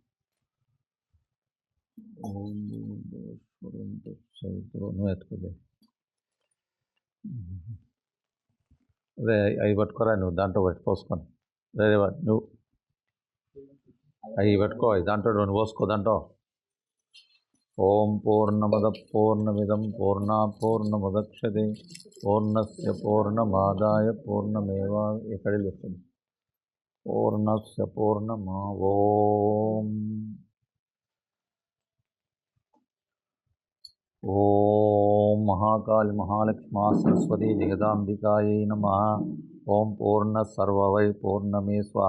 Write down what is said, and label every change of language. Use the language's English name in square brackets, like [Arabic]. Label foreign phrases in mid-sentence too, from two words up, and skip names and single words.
[Telugu] నువ్వు ఎత్తుకోలే. అదే అవి పట్టుకోరా. నువ్వు దాంట్లో పోసుకొని అదే నువ్వు అవి పట్టుకో. దాంట్లో నువ్వు పోసుకో దాంట్లో. [Sanskrit] ఓం పూర్ణమద పూర్ణమిదం పూర్ణాత్ పూర్ణముదచ్యతే పూర్ణస్య పూర్ణమాదాయ పూర్ణమేవా. [Telugu] ఎక్కడి వస్తుంది [Sanskrit] పూర్ణస్య పూర్ణమా. ఓం ఓం మహాకాళి మహాలక్ష్మీ సరస్వతి జగదాంబికాయై నమః. ఓం పూర్ణ సర్వవై పూర్ణమే స్వహ.